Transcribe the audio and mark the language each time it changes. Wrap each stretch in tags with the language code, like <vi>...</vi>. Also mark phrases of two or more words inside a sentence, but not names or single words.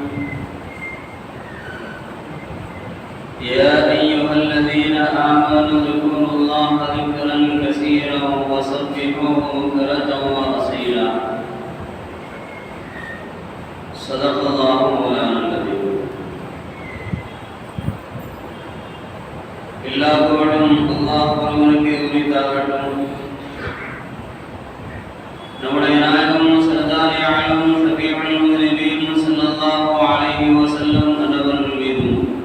<ar>يا أيها الذين آمنوا اذكروا الله ذكرا كثيرا وسبحوه بكرة وأصيلا. صدق الله مولانا العظيم.</ar> <ta>எல்லா புகழும் அல்லாஹ் ஒருவனுக்கே உரித்தாகட்டும். நம்முடைய நாயகம் சரதாரி ஆலம் ஷபீஉல் முஹ்ரிபீன்</ta> <ar>صلى الله عليه وسلم</ar> <ta>அவர்கள் மீதும்</ta>